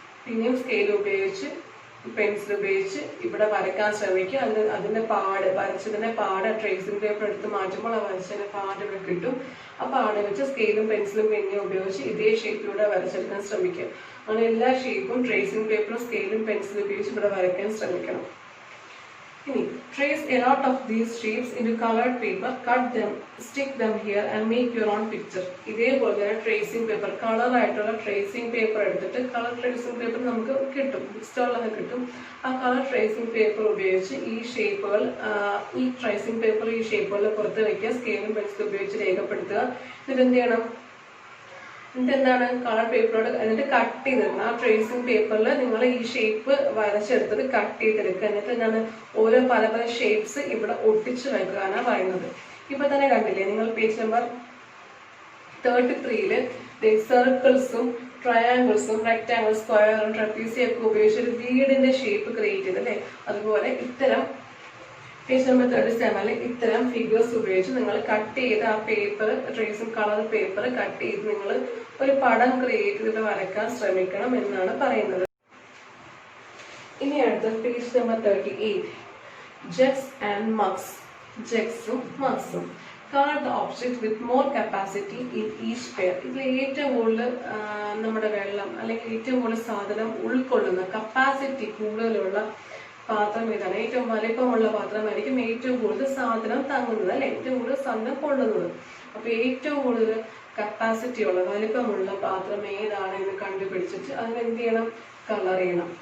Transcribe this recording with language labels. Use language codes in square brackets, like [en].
[ml] പിന്നെയും സ്കെയിൽ ഉപയോഗിച്ച് പെൻസിൽ ഉപയോഗിച്ച് ഇവിടെ വരയ്ക്കാൻ ശ്രമിക്കുക. അതിന്റെ പാട് വരച്ചതിന്റെ പാട് ട്രേസിംഗ് പേപ്പർ എടുത്ത് മാറ്റുമ്പോൾ ആ വരച്ചതിന്റെ പാട് ഇവിടെ കിട്ടും. ആ പാട് വെച്ച് സ്കെയിലും പെൻസിലും പിന്നെ ഉപയോഗിച്ച് ഇതേ ഷേപ്പിലൂടെ വരച്ചെടുക്കാൻ ശ്രമിക്കുക. അങ്ങനെ എല്ലാ ഷേപ്പും ട്രേസിംഗ് പേപ്പറും സ്കെയിലും പെൻസിലും ഉപയോഗിച്ച് ഇവിടെ വരയ്ക്കാൻ ശ്രമിക്കണം. ഇനി [en] trace a lot of these shapes into colored paper, cut them, stick them here and make your own picture. [ml] ഇതേപോലെ തന്നെ ട്രേസിംഗ് പേപ്പർ, കളർ ആയിട്ടുള്ള ട്രേസിംഗ് പേപ്പർ എടുത്തിട്ട് കളർ ട്രേസിംഗ് പേപ്പർ നമുക്ക് കിട്ടും, ബുക്ക് സ്റ്റോളിലൊക്കെ കിട്ടും. ആ കളർ ട്രേസിംഗ് പേപ്പർ ഉപയോഗിച്ച് ഈ ഷേപ്പുകൾ ഈ ട്രേസിംഗ് പേപ്പർ ഈ ഷേപ്പുകളിൽ പുറത്ത് വയ്ക്കുക, സ്കെയിലും പെൻസിലും ഉപയോഗിച്ച് രേഖപ്പെടുത്തുക. എന്നിട്ട് എന്ത് ചെയ്യണം? എന്താണ് കളർ പേപ്പറോട് എന്നിട്ട് കട്ട് ചെയ്തെടുക്കണം. ആ ട്രേസിംഗ് പേപ്പറിൽ നിങ്ങൾ ഈ ഷേപ്പ് വരച്ചെടുത്തത് കട്ട് ചെയ്തെടുക്കുക. എന്നിട്ട് എന്താണ് ഓരോ പല ഷേപ്സ് ഇവിടെ ഒട്ടിച്ച് വെക്കാനാണ് പറയുന്നത്. ഇപ്പൊ തന്നെ കണ്ടില്ലേ നിങ്ങൾ പേജ് നമ്പർ 33-ല് സർക്കിൾസും ട്രയാങ്കിൾസും റെക്ടാങ്കിൾ സ്ക്വയറും ട്രപ്പീസിയും ഒക്കെ ഉപയോഗിച്ച് ഒരു വീടിന്റെ ഷേപ്പ് ക്രിയേറ്റ് ചെയ്തല്ലേ. അതുപോലെ ഇത്തരം പേജ് നമ്പർ 37 ഇത്തരം ഫിഗേഴ്സ് ഉപയോഗിച്ച് നിങ്ങൾ കട്ട് ചെയ്ത് ആ പേപ്പർ ട്രേസും കളർ പേപ്പർ കട്ട് ചെയ്ത് നിങ്ങൾ ഒരു പടം ക്രിയേറ്റ് ചെയ്ത് വരയ്ക്കാൻ ശ്രമിക്കണം എന്നാണ് പറയുന്നത്. ഇനി അടുത്ത page number 38 [en] Jugs and mugs. [ml] ജഗ്സും മഗ്സും. [en] Card the object with more capacity in each pair. [ml] ഇതിൽ ഏറ്റവും കൂടുതൽ നമ്മുടെ വെള്ളം അല്ലെങ്കിൽ ഏറ്റവും കൂടുതൽ സാധനം ഉൾക്കൊള്ളുന്ന കപ്പാസിറ്റി കൂടുതലുള്ള പാത്രം ഏതാണ്? ഏറ്റവും വലിപ്പമുള്ള പാത്രമായിരിക്കും ഏറ്റവും കൂടുതൽ സാധനം തങ്ങുന്നത്, അല്ലെ? ഏറ്റവും കൂടുതൽ സാധനം കൊള്ളുന്നത്. അപ്പൊ ഏറ്റവും കൂടുതൽ കപ്പാസിറ്റി ഉള്ള വലിപ്പമുള്ള പാത്രം ഏതാണ് എന്ന് കണ്ടുപിടിച്ചിട്ട് അതിന് എന്ത് ചെയ്യണം? കളർ ചെയ്യണം.